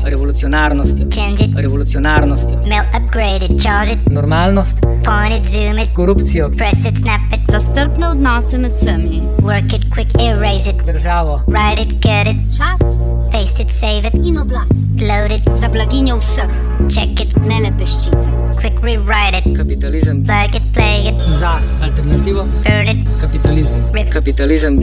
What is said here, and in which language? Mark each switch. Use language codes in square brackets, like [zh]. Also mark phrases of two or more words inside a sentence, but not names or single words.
[sl] revolucionarnosti, [en] change it, [sl] revolucionarnosti, [en] mail, upgrade it, charge it, [sl] normalnost, [en] point it, zoom it, [sl] korupcijo, [en] press it, snap it, [sl] za strpne odnose med vsemi, [en] work it, quick, erase it, [sl] državo, [en] write it, get it, [sl] čast [en] paste it, save it, [sl] in oblast, [en] load it, [sl] za blaginjo vseh, [en] check it, [sl] ne le peščice. [en] quick, rewrite it, [sl] kapitalizem, [en] plug it, play it, [sl] za alternativo, [en] burn it, [sl] kapitalizmu, rip, kapitalizem,